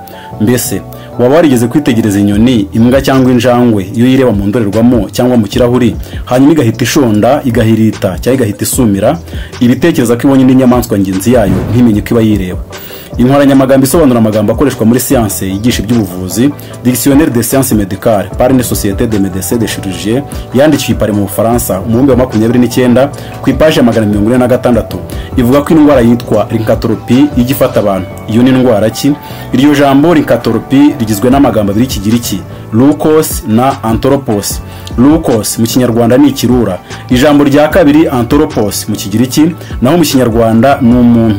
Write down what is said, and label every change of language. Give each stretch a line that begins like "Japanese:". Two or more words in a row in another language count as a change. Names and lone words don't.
Kinyarwanda: Mbese waba warigeze kwitegereza inyoni, imbwa cyangwa injangwe iyo yireba mu ndorerwamo cyangwa mu kirahuri, hanyuma igahita ishonda, igahirita cyangwa igahita isumira, ibitekereza ko ibonye indi nyamaswa ngenzi yayo ntimenye ko iba yireba. Inkoranyamagambo isobanura amagambo akoreshwa muri siyanse yigisha iby'ubuvuzi,
French: Dictionnaire des sciences médicales par une société de médecins de chirurgie,
Kinyarwanda: yandikiwe i Paris mu Bufaransa mu 2029 ku ipaji ya 146, ivuga ko indwara yitwa lycanthropie ijya ifata abantu. Iyo ni indwara ki? Iryo jambo lycanthropie rigizwe n'amagambo abiri y'ikigiriki, lukos na anthropos. Lukos mu Kinyarwanda ni ikirura, ijambo rya kabiri anthropos mu Kigiriki, naho mu Kinyarwanda ni umuntu.